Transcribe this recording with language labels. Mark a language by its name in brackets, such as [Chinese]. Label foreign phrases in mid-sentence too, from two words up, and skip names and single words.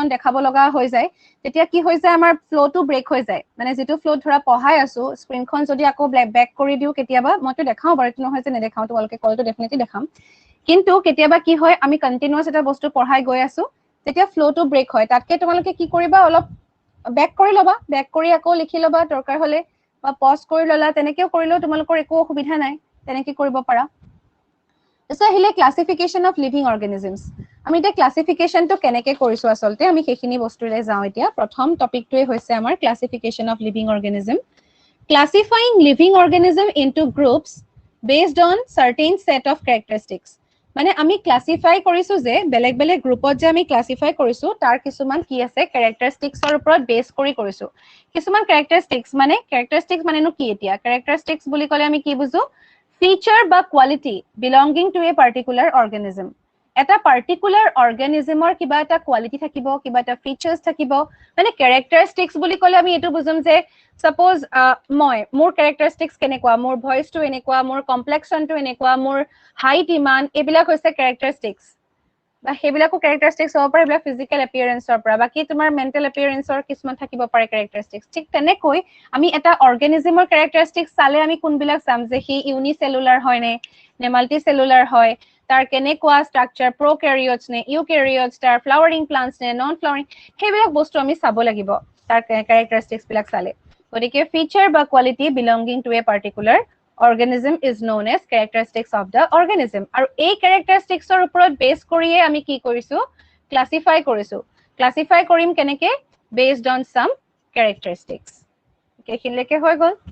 [Assamese] দেখাব লগা হৈ যায় তেতিয়া কি হৈ যায় আমাৰ ফ্লোটো ব্ৰেক হৈ যায় মানে যেটো ফ্লো ধৰা পঢ়াই আছো স্ক্ৰিনখন যদি আকৌ ব্যাক কৰি দিও কেতিয়াবা মইতো দেখাও বাৰু এটো নহয় যে নেদেখাও তোমালোকে কলটো ডেফিনেটলি দেখাম কিন্তু কেতিয়াবা কি হয় আমি কন্টিনিউয়াস এটা বস্তু পঢ়াই গৈ আছো তেতিয়া ফ্লোটো ব্ৰেক হয় তাতকে তোমালোকে কি কৰিবা অলপ ব্যাক কৰি লবা ব্যাক কৰি আকৌ লিখি লবা দৰকাৰ হলে বা পজ কৰি ললা তেনেকেও কৰিলেও তোমালোকৰ একো অসুবিধা নাই তেনেকে কৰিব পাৰা এসা হিলে [English] classification of living organisms [Assamese] আমি এটা ক্লাসিফিকেশনটো কেনেকে কৰিছো আসলতে আমি সেইখিনি বস্তুৰে যাও এতিয়া প্ৰথম টপিকটোৱে হৈছে আমাৰ [English] classification of living organism classifying living organism into groups based on certain set of characteristics [Assamese] মানে আমি ক্লাসিফাই কৰিছো যে বেলেগ বেলেগ গ্ৰুপত যে আমি ক্লাসিফাই কৰিছো তাৰ কিছুমান কি আছে characteristicsৰ ওপৰত বেস কৰি কৰিছো কিছুমান characteristics মানেনো কি এতিয়া characteristics বুলি ক'লে আমি কি বুজো feature বা [English] quality belonging to a particular organism [Assamese] এটা [English] particular organism [Assamese] ৰ কিবা এটা quality থাকিব কিবা এটা features থাকিব মানে characteristics বুলি ক'লে আমি এটো বুজম যে suppose মোৰ characteristics কেনেকুৱা মোৰ voice টো এনেকুৱা মোৰ complexion টো এনেকুৱা মোৰ height ইমান এবিলাক হৈছে characteristics বা হেবিলাকো characteristics হ'ব পাৰে বা [English] physical appearance [Assamese] ৰ পৰা বাকি তোমাৰ [English] mental appearance [Assamese] ৰ কিছুমান থাকিব পাৰে characteristics ঠিক তেনেকৈ আমি এটা organismৰ characteristics চালে আমি কোনবিলাক চাম যে হি unicellular হয় নে multicellular হয় তাৰ কেনেকুৱা structure prokaryotes নে eukaryotes তাৰ [English] flowering plants [Assamese] নে [English] non flowering [Assamese] হেবিলাক বস্তু আমি চাব লাগিব তাৰ characteristics বিলাক চালে গতিকে feature বা [English] quality belonging to a particular organism is known as characteristics of the organism [Assamese] আৰু এই characteristics ৰ ওপৰত বেস কৰিয়ে আমি কি কৰিছো ক্লাসিফাই কৰিম কেনেকে [English] based on some characteristics [Assamese] এইখিনিলৈকে হৈ গল